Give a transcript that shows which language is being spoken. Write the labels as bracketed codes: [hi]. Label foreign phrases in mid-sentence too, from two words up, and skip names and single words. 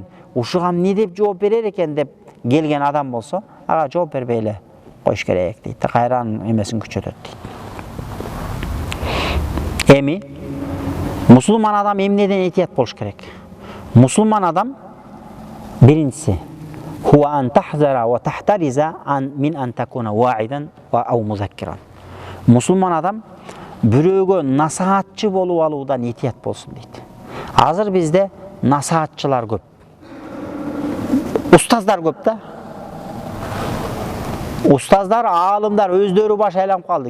[ky] Ушуга эмне деп жооп берер экен деп келген адам болсо, ага жооп бербей эле коюш керек дейт. Кайра анын эмесин күчөтөт дейт. Эми мусулман адам эмнеден этият болуш керек? Мусулман адам биринчиси [ar] هو أن تحذر وتحترز من أن تكون واعظا أو مذكرا. [ky] Мусулман адам бирөөгө насаатчы болуп алуудан этият болсун дейт. Азыр бизде насаатчылар көп. Устаздар көп да. Устаздар, аалымдар өздөрү баш айланып калды.